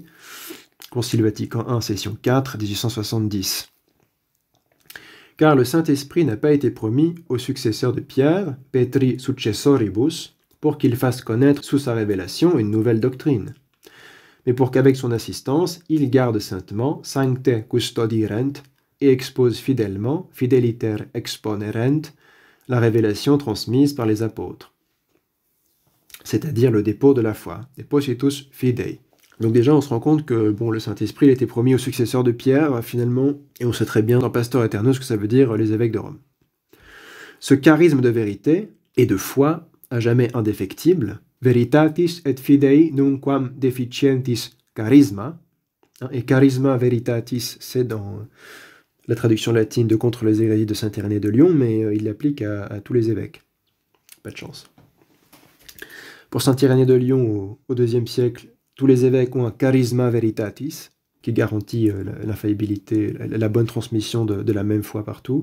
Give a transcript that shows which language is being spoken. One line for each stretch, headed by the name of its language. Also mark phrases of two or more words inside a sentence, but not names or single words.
French: Concile Vatican I, session 4, 1870. Car le Saint-Esprit n'a pas été promis au successeur de Pierre,
Latin: Petri successoribus,
French: pour qu'il fasse connaître sous sa révélation une nouvelle doctrine, mais pour qu'avec son assistance, il garde saintement,
Latin: sancte custodirent,
French: et expose fidèlement,
Latin: fideliter exponerent,
French: la révélation transmise par les apôtres, c'est-à-dire le dépôt de la foi,
Latin: depositus fidei.
French: Donc déjà, on se rend compte que le Saint-Esprit il était promis au successeur de Pierre, finalement, et on sait très bien dans Pastor Aeternus ce que ça veut dire les évêques de Rome. Ce charisme de vérité et de foi, à jamais indéfectible,
Latin: veritatis et fidei nunquam deficientis charisma, et charisma veritatis,
French: c'est dans la traduction latine de Contre les hérésies de Saint Irénée de Lyon, mais il l'applique à tous les évêques. Pas de chance. Pour Saint Irénée de Lyon, au IIe siècle, tous les évêques ont un
Latin: charisma veritatis,
French: qui garantit l'infaillibilité, la bonne transmission de la même foi partout.